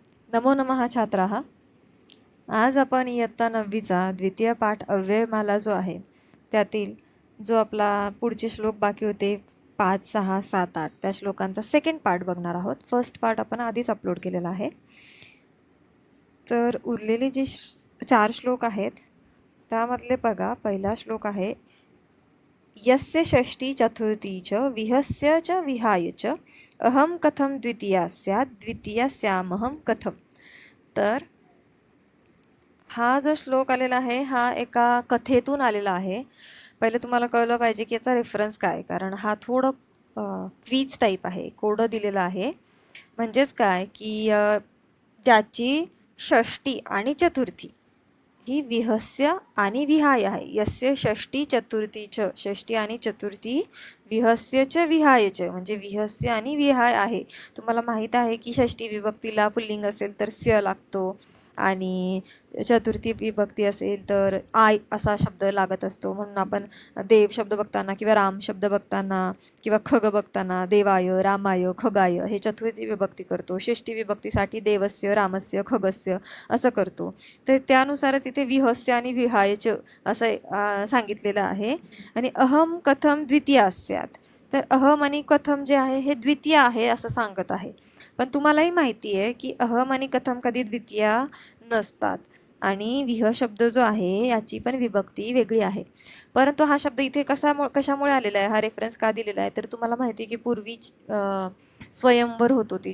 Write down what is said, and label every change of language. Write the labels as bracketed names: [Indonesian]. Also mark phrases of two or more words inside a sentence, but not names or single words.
[Sanskrit] नमो नमः छात्राः. [Marathi] आज आपण इयत्ता 9वीचा द्वितीय पाठ अव्ययमाला जो आहे त्यातील जो आपला पुढचे श्लोक बाकी होते 5, 6, 7, 8 त्या श्लोकांचा [English] second part [Marathi] बघणार आहोत. [English] first part [Marathi] आपण आधीच अपलोड केलेला आहे. तर उरलेले जे 4 श्लोक आहेत त्यामधले बघा, पहिला श्लोक आहे [Sanskrit] यस्य षष्ठी चतुर्थी च विहस्य च विहाय च अहम कथम द्वितीया स्यात् द्वितीयास्यामहं कथम. [Marathi] तर हा जो श्लोक आलेला आहे हा एका कथेतून आलेला आहे. पहिले तुम्हाला कळलं पाहिजे की याचा रेफरन्स काय, कारण हा थोडं [English] quiz type [Marathi] आहे, कोडं दिलेलं आहे. म्हणजेच काय की त्याची षष्टी आणि चतुर्थी ही विहस्य आणि विहाय आहे. [Sanskrit] यस्य षष्टी चतुर्थी च, [Marathi] षष्टी आणि चतुर्थी [Sanskrit] विहस्य च विहाय च [Marathi] म्हणजे विहस्य आणि विहाय आहे. तुम्हाला माहीत आहे की षष्टी विभक्तीला पुल्लिंग असेल तर स्य लागतो आणि चतुर्थी विभक्ती असेल तर आय असा शब्द लागत असतो. म्हणून आपण देव शब्द बघताना किंवा राम शब्द बघताना किंवा खग बघताना देवाय, रामाय, खगाय हे चतुर्थी विभक्ती करतो. षष्टी विभक्तीसाठी देवस्य, रामस्य, खगस्य असं करतो. तर त्यानुसारच इथे विहस्य आणि विहायच असं सांगितलेलं आहे. [Sanskrit] आणि अहम कथम द्वितीया स्यात्, [Marathi] तर अहम आणि कथम जे आहे हे द्वितीय आहे असं सांगत आहे. पण तुम्हालाही माहिती आहे की अहम आणि कथम कधी द्वितीया नसतात आणि विह शब्द जो आहे याची पण विभक्ती वेगळी आहे. परंतु हा शब्द इथे कशामुळे आलेला आहे, हा रेफरन्स का दिलेला आहे, तर तुम्हाला माहिती आहे की पूर्वी स्वयंवर होत होती.